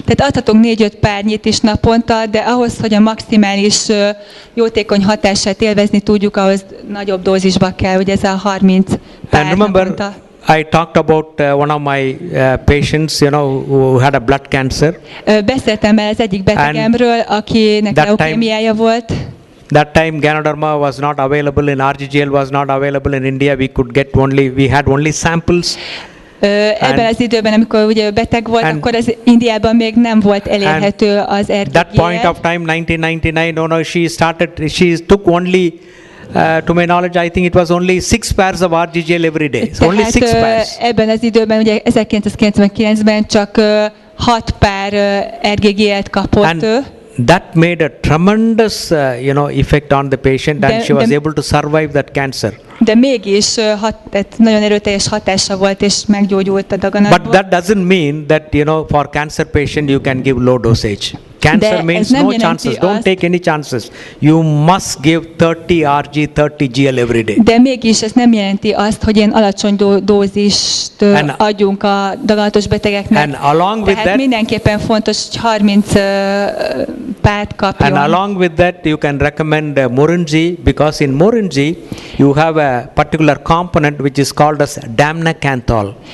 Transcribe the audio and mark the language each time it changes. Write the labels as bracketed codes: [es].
[hu] Tehát adhatunk 4-5 párnyit is naponta, de ahhoz, hogy a maximális jótékony hatását élvezni tudjuk, ahhoz nagyobb dózisba kell, hogy ez a 30 pár [en] And remember, [hu] naponta. [en] I talked about one of my patients, who had a blood cancer. [hu] Beszéltem el az egyik betegemről, akinek leukémiája volt. [en] That time Ganoderma was not available in RGGL, was not available in India. We had only samples. [hu] Ebben az időben, amikor ugye beteg volt, akkor az Indiában még nem volt elérhető az RGGL. [en] That point of time, 1999, she took only, to my knowledge, I think it was only 6 pairs of RGGL every day. So only 6 pairs. [hu] Ebben az időben, ugye 1999-ben csak 6 pár RGGL-t kapott ő. [en] That made a tremendous, effect on the patient, and she was able to survive that cancer. [hu] De mégis nagyon erőteljes hatása volt, és meggyógyult a daganatból. [en] But that doesn't mean that, for cancer patient you can give low dosage. Cancer means no chances. Don't take any chances. You must give 30 RG, 30 GL every day. [hu] De mégis ez nem jelenti azt, hogy ilyen alacsony dózist adjunk a daganatos betegeknek. [en] And along with that, [hu] mindenképpen fontos, hogy 30 párt kapjon. [en] And along with that, you can recommend Morinji, because in Morinji you have a particular component which is called as Damnacanthol.